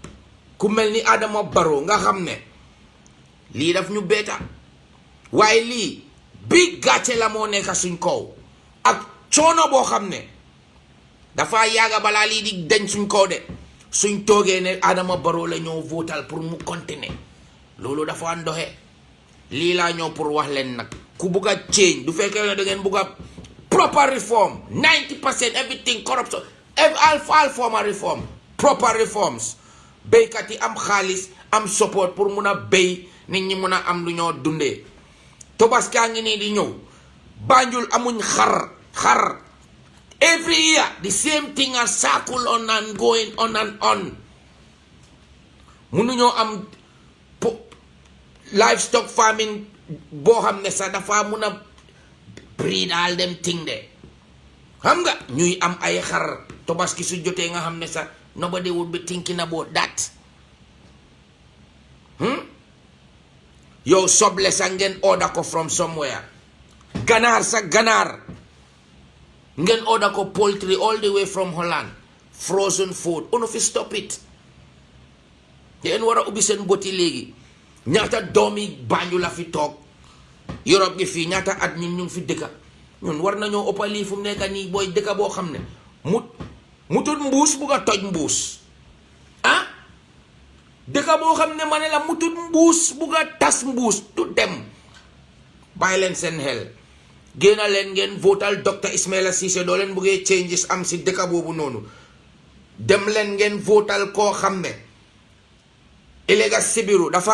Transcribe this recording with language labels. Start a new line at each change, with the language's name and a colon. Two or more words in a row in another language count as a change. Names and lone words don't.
Wolof: nga xam ne lii daf ñu beeta waaye lii bi gàcce la moo nekk suñ kaw ak coono boo xam ne dafa yàgga balaa lii di deñ suñ kaw de suñ toogee ne Adama Barrow la ñoo votal pour mu continuer loolu dafa ndoxe lii laa ñëw pour wax leen nag ku bugg a change du fekkee ne da ngeen bugg a proper
English: reform 90% everything corruption all form of reform proper reforms
Wolof: béykat yi am xaalis am support pour mun a béy nit ñi mun a am lu ñoo dundee tobaskaa ngi nii di ñëw Banjul amuñ xar
English: every year the same thing as circle on and going on and on
Wolof: mënuñoo am
English: livestock farming
Wolof: boo xam ne sax dafa mun a
English: breed all them thing
Wolof: de xam nga ñuy am ay xar tobaski su jotee nga xam ne sax
English: nobody would be thinking about that
Wolof: yow soble sa ngeen order ko
English: from somewhere
Wolof: ganaar ngeen order ko
English: poultry all the way from Holland frozen food
Wolof: ono fi
English: stop it
Wolof: ngeen war a ubbi seen boti léegi ñaata doomi Banjul la fi toog Europe gi fii ñaata at ñun ñu ngi fi dëkka ñun war nañoo ëppa lii fu mu nekk nii booy dëkka boo xam ne mutut mbuus bugg a toj mbuus dëkka boo xam ne ma ne la mutut mbuus bugg a tas mbuus du dem bàyyi leen seen xel génna leen ngeen votal Dr Ismaila Ceesay doo leen buggee changes am si dëkka boobu noonu dem leen ngeen votal koo xam ne ëllëg sibiru dafa